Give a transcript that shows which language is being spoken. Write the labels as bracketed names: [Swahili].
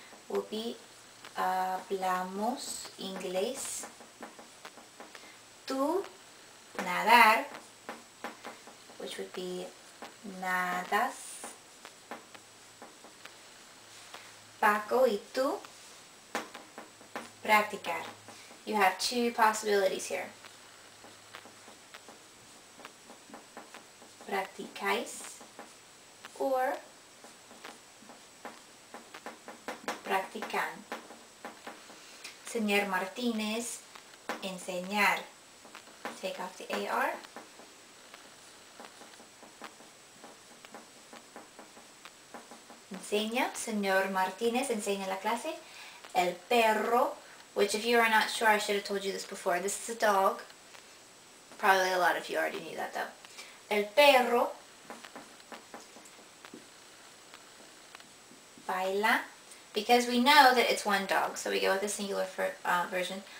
[English] Will be [Spanish] hablamos inglés. Tú, nadar, [English] which would be nadas. [Spanish] Paco y tú, practicar. [English] You have two possibilities here. [Spanish] Practicáis or practican. [English] Señor Martínez, enseñar. Take off the AR. [Spanish] Enseña. Señor Martínez, enseña la clase. [English] El perro, which if you are not sure, I should have told you this before. This is a dog. Probably a lot of you already knew that though. [Spanish] El perro baila. [English] Because we know that it's one dog, so we go with the singular version.